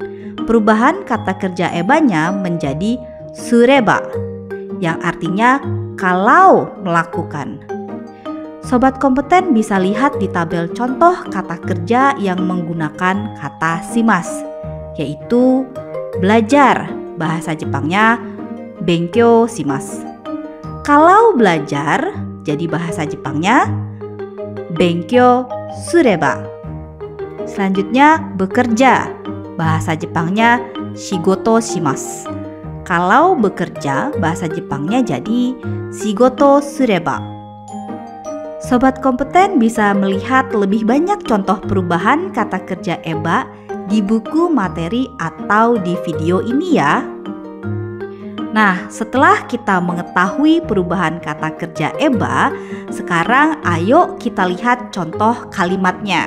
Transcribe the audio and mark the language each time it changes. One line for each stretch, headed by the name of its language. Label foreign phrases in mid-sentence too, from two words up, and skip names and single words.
Indonesian: Perubahan kata kerja ebanya menjadi sureba, yang artinya kalau melakukan. Sobat kompeten bisa lihat di tabel contoh kata kerja yang menggunakan kata shimas, yaitu belajar. Bahasa Jepangnya
Japanese: 勉強します.
Indonesian: Kalau belajar, jadi bahasa Jepangnya
Japanese: 勉強すれば.
Indonesian: Selanjutnya bekerja. Bahasa Jepangnya
Japanese: 仕事します.
Indonesian: Kalau bekerja, bahasa Jepangnya jadi
Japanese: 仕事すれば.
Indonesian: Sobat kompeten bisa melihat lebih banyak contoh perubahan kata kerja eba di buku materi atau di video ini ya. Nah, setelah kita mengetahui perubahan kata kerja eba, sekarang ayo kita lihat contoh kalimatnya.